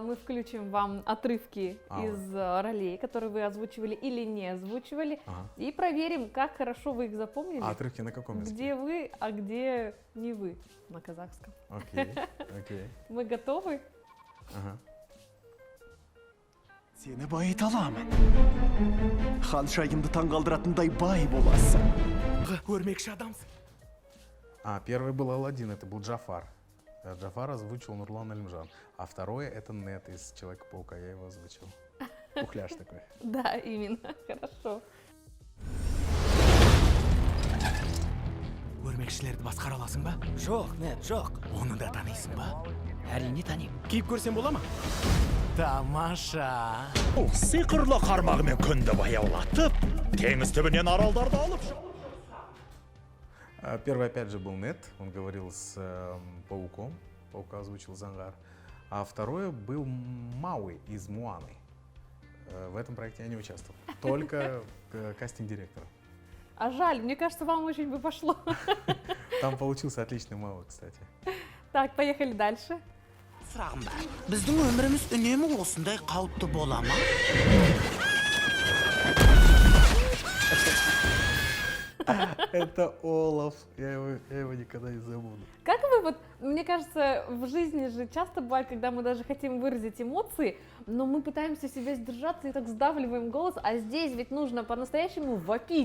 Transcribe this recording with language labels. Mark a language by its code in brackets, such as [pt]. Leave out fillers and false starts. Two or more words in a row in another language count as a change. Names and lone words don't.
[ru] Мы включим вам отрывки из ролей, которые вы озвучивали или не озвучивали. Ага. И проверим, как хорошо вы их запомнили. А отрывки на каком языке? Где вы, а где не вы. На казахском. Окей, окей. Мы готовы? Ага. [kk] Seni bayıta alamын. Ханшайымды таңғалдыратындай бай боласың. Көрмекші адамсың. [ru] Первый был Аладдин, это был Джафар. Джафар озвучил Нурлан Алимжан. А второе это Нет из Человека-паука, я его озвучил. Пухляш такой. Да, именно. Хорошо. [kk] Көрмекшілерді басқара аласың ба? Жоқ, Нет, жоқ. Оны да танисың ба? Әрине танимын. Киіп көрсем бола ма? Тамаша. Сиқырлы қармағымен күнді баяулатып, теңіз түбінен аралдарды алып. [ru] Первый опять же был Нет, он говорил с пауком, паука озвучил Зангар. А второе был Мауи из Муаны. В этом проекте я не участвовал, только кастинг-директор. А жаль, мне кажется, вам очень бы пошло. Там получился отличный Мауи, кстати. Так, поехали дальше. [kk] Сұрағым бар. Біздің өміріміз үнемі осындай қалыпты бола ма? [ru] Это Олаф, я его никогда не забуду. Как вы вот, мне кажется, в жизни же часто бывает, когда мы даже хотим выразить эмоции, но мы пытаемся себя сдержаться и так сдавливаем голос, а здесь ведь нужно по-настоящему вопить.